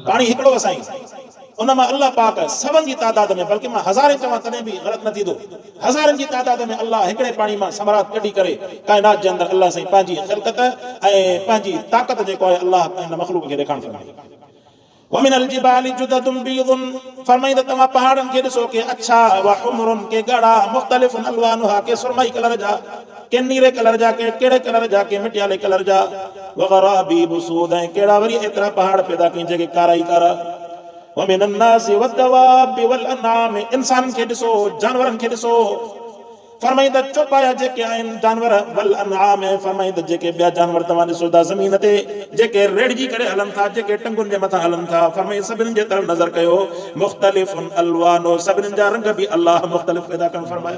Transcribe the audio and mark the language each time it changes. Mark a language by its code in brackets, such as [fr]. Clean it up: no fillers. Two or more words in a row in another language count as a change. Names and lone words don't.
[sd] पाणी हिकिड़ो असाई, उन मां अल्लाह पाक सभनि जी तादाद में, बल्कि मां हज़ारे चवां तॾहिं बि ग़लति न थींदो, हज़ारनि जी तादाद में अल्लाह हिकिड़े पाणी मां समरात कढी करे काइनात जे अंदरि अल्लाह साईं पंहिंजी ख़िलक़त ऐं पंहिंजी ताक़त जेको आहे अल्लाह इन मख़लूक खे ॾेखारण फरमाई। [ar] ومن الجبال جدد بيض, [sd] फरमाई त तव्हां पहाड़नि खे ॾिसो के अच्छा, [ar] وحمر [sd] के ॻाढ़ा, [ar] مختلف ألوانها [sd] के सुरमई कलर जा, के नीरे कलर जा, के कहिड़े कलर जा, के मिटियाले कलर जा, [ar] وغرابيب سود, [sd] ऐं कहिड़ा वरी एतिरा पहाड़ पैदा कई जेके कारा ई कारा। [ar] ومن الناس والدواب والأنعام, [sd] इंसाननि खे ॾिसो, जानवरनि खे ॾिसो। फरमाई त चौपाया जेके आहिनि जानवर, [ar] والأنعام, [sd] फरमाई त जेके ॿिया जानवर तव्हां ॾिसो था ज़मीन ते, जेके रेड़जी करे हलनि था, जेके टंगुनि जे मथां हलनि था, फरमाई सभिनी जे तरफ़ नज़र कयो। [ar] مختلف ألوانه, [sd] सभिनी जा रंग बि अल्लाह मुख़्तलिफ़ पैदा करणु फरमायो।